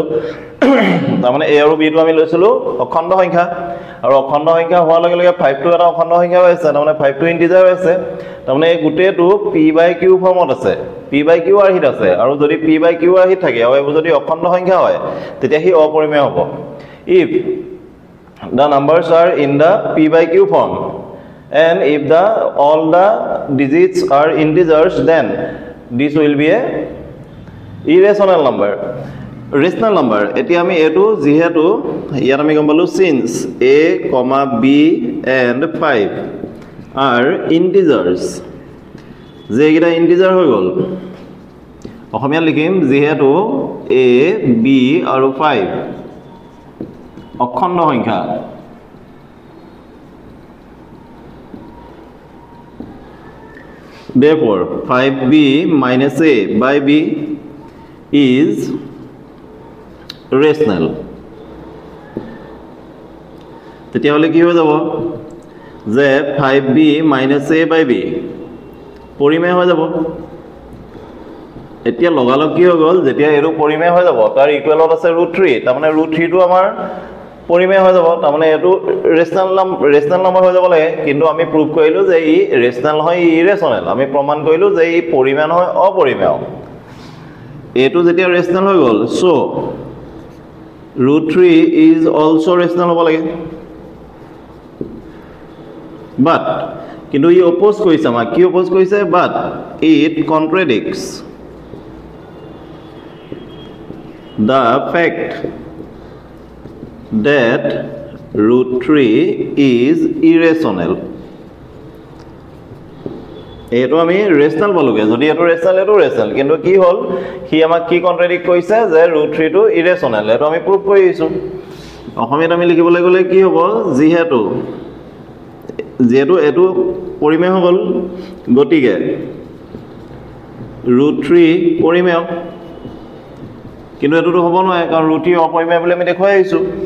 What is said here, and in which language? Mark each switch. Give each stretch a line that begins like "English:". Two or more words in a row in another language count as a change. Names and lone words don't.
Assamese: তাৰমানে a আৰু b টো আমি লৈছিলো অখণ্ড সংখ্যা আৰু অখণ্ড সংখ্যা হোৱাৰ লগে লগে 5 টো এটা অখণ্ড সংখ্যা হৈ আছে তাৰমানে 5 টো ইন্টিজাৰ হৈ আছে তাৰমানে এই গুটেটো p/q ফৰ্মত আছে p/q আৰহিত আছে আৰু যদি p/q আৰহিত থাকে আৰু যদি অখণ্ড
English: সংখ্যা হয়
Assamese: তেতিয়া হি অপৰিমেয় হ'ব
English: if the numbers are in the p/q form and if all the digits are integers then this will be a irrational number rational number
Assamese: এতিয়া আমি এটো যেহেতু ইয়াত আমি গম পালো
English: since a, b and 5 are integers
Assamese: যে এটা ইন্টিজাৰ হৈ গল অসমীয়া লিখিম যেহেতু a, b আৰু 5 অখণ্ড সংখ্যা
English: therefore 5b - a by b is rational
Assamese: তেতিয়া হলে কি হৈ যাব যে 5b - a by b পৰিমেয় হৈ যাব এতিয়া লগালগ কি হৈ গল যেতিয়া এটো পৰিমেয় হৈ যাব তাৰ ইকুৱেলত আছে √3 তাৰমানে √3 টো আমাৰ পৰিমেয় হৈ যাব তাৰমানে এটো
English: rational number
Assamese: হৈ যাব লাগে কিন্তু আমি প্ৰুভ কৰিলো যে ই ৰেশনাল নহয় ইৰেশনাল আমি প্ৰমাণ কৰিলো যে ই পৰিমেয় নহয় অপৰিমেয় এটো যেতিয়া ৰেশনাল হৈ গল সো
English: √3 is also rational
Assamese: হ'ব লাগে
English: but
Assamese: কিন্তু ই অপোজ কৰিছে আমাক কি অপোজ কৰিছে
English: but it contradicts the fact that √3 is irrational
Assamese: এটো আমি ৰেশনাল বলগে যদি এটো ৰেশনাল এটো ৰেশনাল কিন্তু কি হল হি আমাক কি কন্ট্ৰাডিক্ট কৰিছে যে √3 টো ইৰেশনাল এটো আমি প্ৰুভ কৰিছো অসমীয়াত আমি লিখিবলৈ গলে কি হ'ব যেহেতু এটো পৰিমেয় হ'ল গতিকে √3 পৰিমেয় কিন্তু এটোটো হ'ব নহয় কাৰণ √3 অপৰিমেয় বুলি আমি দেখুৱাই আহিছো